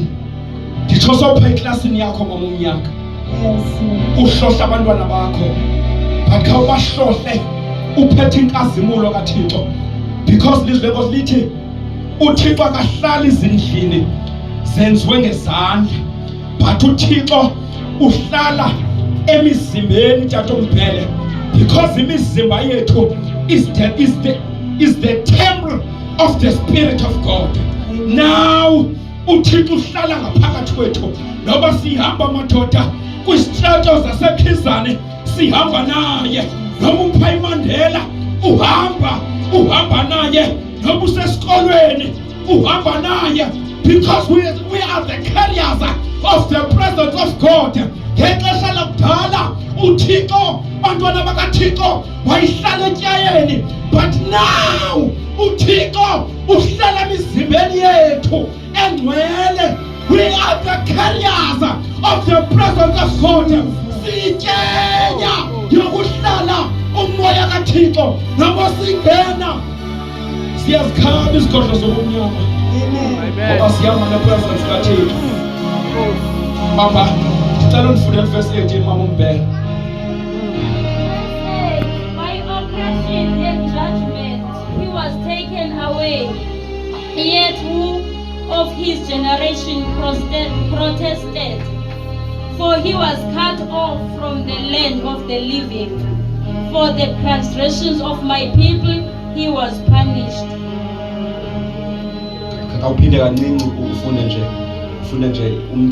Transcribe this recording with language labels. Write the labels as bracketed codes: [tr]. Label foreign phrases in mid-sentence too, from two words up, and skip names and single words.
[xh] Nditsho sopha eklasini yakho mama uMnyaka, uhlohla abantwana bakho, but kha ubahlohle uphethe inkazimulo kaThixo, because lizwe lenkosi lithi uThixo akahlali ezindlini zenziwe ngezandla, but uThixo uhlala emizimbeni tata uMbhele, because imizimba yethu [en] is the temple of the Spirit of God. [xh] Now uThixo uhlala ngaphakathi kwethu, noba sihamba madoda kwistrato zaseKhizane sihamba naye, noba upha iMandela uhamba naye, noba usesikolweni uhamba naye, [en] because we are the carriers of the presence of God. [xh] Ngexesha lakudala uThixo, bantwana bakaThixo, wayihlala etyayeni, but now uThixo uhlala emizimbeni yethu engcwele. [en] We are the carriers of the presence of God. [xh] Sityenya yokuhlala umoya kaThixo, noma singena siyazikhaba izigodlo zobumnyama, ngoba sihamba nepresence kaThixo. Baba, ndicela undifundele verse 18 mama uMbhele. [en] By oppression and judgment he was taken away, yet who of his generation protested? For he was cut off from the land of the living. For the transgressions of my people he was punished. [xh] Awuphinde kancinci ufunde nje